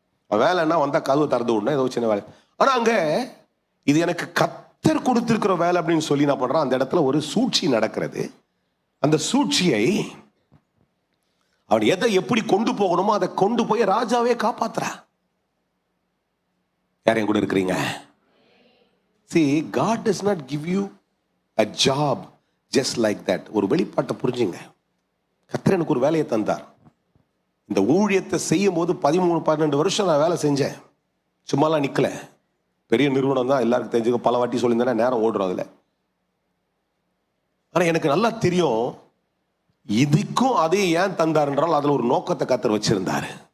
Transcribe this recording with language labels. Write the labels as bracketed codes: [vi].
[ta] வேலைன்னா வந்தா கதவு திறந்து விடணும், ஏதோ சின்ன வேலை. ஆனா அங்க இது எனக்கு கர்த்தர் கொடுத்திருக்கிற வேலை அப்படின்னு சொல்லி நான் பண்றான். அந்த இடத்துல ஒரு சூழ்ச்சி நடக்கிறது. அந்த சூழ்ச்சியை அவன் எதை எப்படி கொண்டு போகணுமோ அதை கொண்டு போய் ராஜாவே காப்பாத்துறா. யாரையும் கூட இருக்கிறீங்க? [en] See, God does not give you a job just like that. [ta] ஒரு வெளிப்பாட்டை புரிஞ்சுங்க. கர்த்தர் எனக்கு ஒரு வேலையை தந்தார். இந்த ஊழியத்தை செய்யும் போது 13-12 வருஷம் நான் வேலை செஞ்சேன். சும்மாலாம் நிக்கல. பெரிய நிறுவனம் தான், எல்லாருக்கும் தெரிஞ்சுக்க, பல வாட்டி சொல்லியிருந்தேன், நேரம் ஓடுறோம் அதுல. ஆனா எனக்கு நல்லா தெரியும், இதுக்கும் அதே ஏன் தந்தார் என்றால் அதுல ஒரு நோக்கத்தை கர்த்தர் வச்சிருந்தாரு.